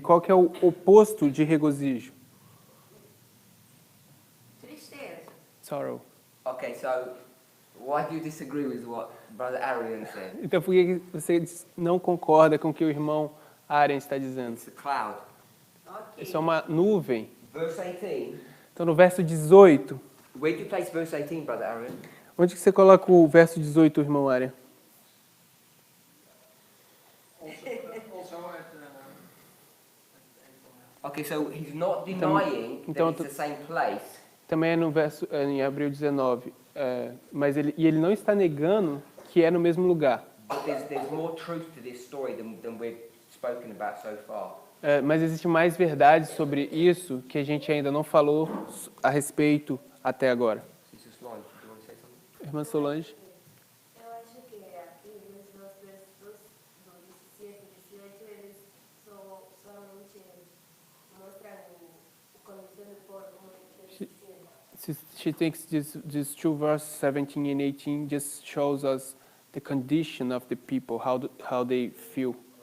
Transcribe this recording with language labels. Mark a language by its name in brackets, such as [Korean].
[Portuguese] Qual que é o oposto de regozijo? Tristeza. [English] Sorrow. Okay, so why do you disagree with what Brother Arian said? [Portuguese] Então, por que você não concorda com o que o irmão Aren está dizendo? [English] It's a cloud. [Portuguese] Ok. Isso é uma nuvem. [English] Verse 18. [Portuguese] Então, no verso 18, [English] Where do you place verse 18, Brother Arian? [Portuguese] onde que você coloca o verso 18, irmão Aren? [English] Also at Okay, so he's not denying [Portuguese] então [English] that it's the same place. [Portuguese] Também é no verso em Abril 19, mas ele não está negando que é no mesmo lugar. [English] But there's more truth to this story than we've spoken about so far. [Portuguese] Mas existe mais verdade sobre isso que a gente ainda não falou a respeito até agora. [English] Sister Solange, do you want to say something? [Portuguese] Irmã Solange? Eu acho que aqui nos versos do 17 e 18 eles somente mostram a condição do povo, como eles dizem. [English] She thinks these two verses, 17 and 18, just shows us the condition of the people, how they feel.